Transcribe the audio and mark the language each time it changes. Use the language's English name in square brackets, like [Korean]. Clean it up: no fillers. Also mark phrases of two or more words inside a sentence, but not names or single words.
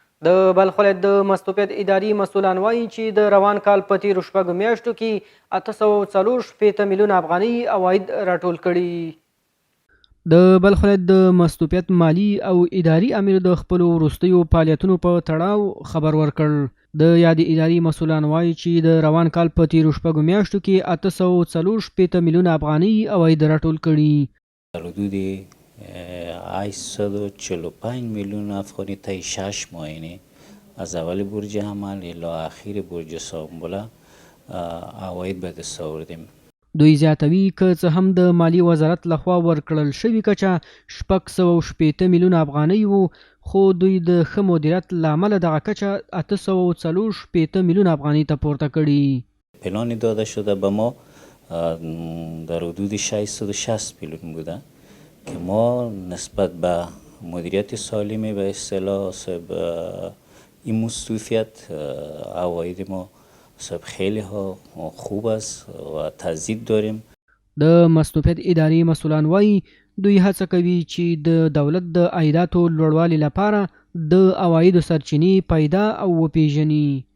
[Pashto] د بلخ ولایت د مستوفیت اداري مسؤلان وایي چې د روان کال په تېرو شپږو میاشتو کې 840 میلیونه افغانۍ عواید راټول کړي. د بلخ ولایت د مستوفیت مالی او اداري امیر د خپلو وروستیو فعالیتونو په تړاو خبر ورکړ. د یادې اداري مسؤلان وایي چې د روان کال په تېرو شپږو میاشتو کې 840 میلیونه افغانۍ عواید راټول کړي. [Persian] حدود 845 میلیون افغانی طی 6 ماهینه از اول برج عمل الی اخیر برج سامبوله عواید به دست آوردیم. [Pashto] دوی زیاتوي که څه هم د مالی وزارت لخوا ورکړل شوې کچه 660 میلیونه افغانۍ وو، خو دوی د ښه مدیریت له امله دغه کچه 840 میلیونه افغانۍ ته پورته کړي. [Persian] پلان داده شده به ما در حدود 660 میلیون بوده که ما نسبت به مدیریت سالم به اصطلاح این مستوفیت عواید ما خیلی ها خوب است و تزدید داریم. [Pashto] د مستوفیت اداري مسؤلان وایي دوی هڅه کوي چې د دولت د عایداتو لوړوالي لپاره د عوایدو سرچینې پیدا او وپیژني.